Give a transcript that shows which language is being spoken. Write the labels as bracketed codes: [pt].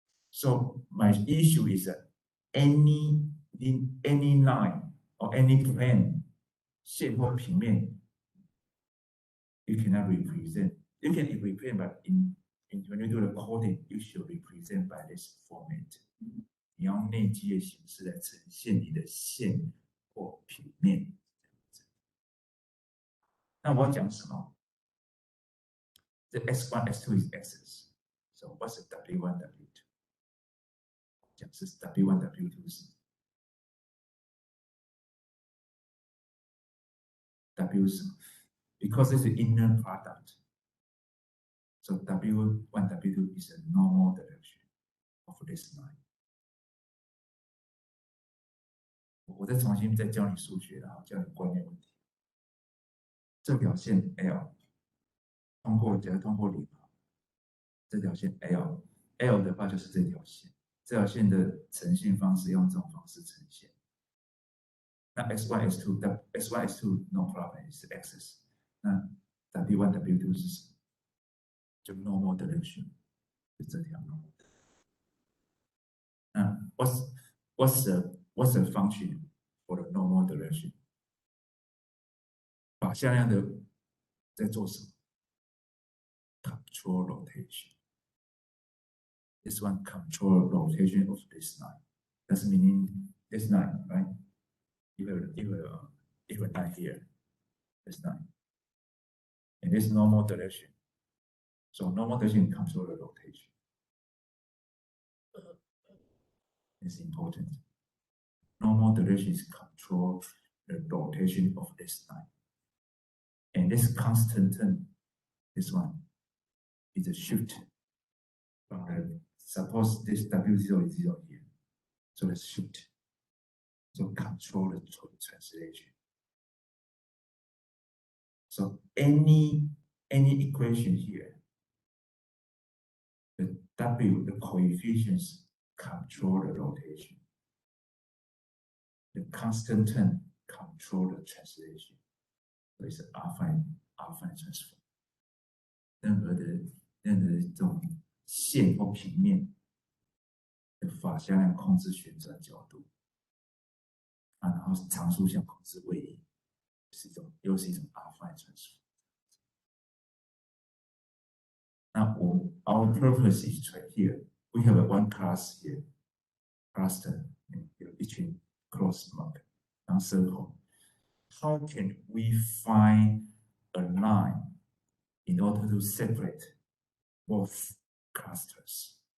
[en] So my issue is that any line or any plane, [zh] 线或平面 [en] you cannot represent. You can represent, but when you do the coding, you should represent by this format. [zh] 你用内积的形式来呈现你的线或平面。那我要讲什么？这 x1, x2 [en] is x's. So what's the w1, w2? [zh] 讲是 w1, w2 是 w 什么 [en] because it's the inner product. So W1 W2 is a normal direction of this line. [zh] 我再重新再教你数学，然后教你观念问题。这条线 L 假如通过0号，这条线 L 的话就是这条线，这条线的呈现方式用这种方式呈现。那 S1 S2 [en] no problem [zh] 是 axis， 那 W1 W2 是什么？就 normal direction， 就这条 normal。 [en] 那 what's the function for the normal direction？ [zh] 法向量的在做什么 ？ [en] Control rotation. This one control rotation of this line. That's meaning this line, right? You have a line here, this line, and this normal direction. So normal direction control the rotation. It's important. Normal direction is control the rotation of this line. And this constant term, this one, is a shift from the, suppose this W0 is 0 here. So let's shift. So control the translation. So any equation here, the W, the coefficients control the rotation. The constant term control the translation. So it's an affine transform. [zh] 任何这种线或平面的法向量控制旋转角度啊，然后常数项控制位移，又是一种 affine transform。 [en] 那our purpose is right here. We have one class here, cluster between cross mark and circle. How can we find a line in order to separate both clusters?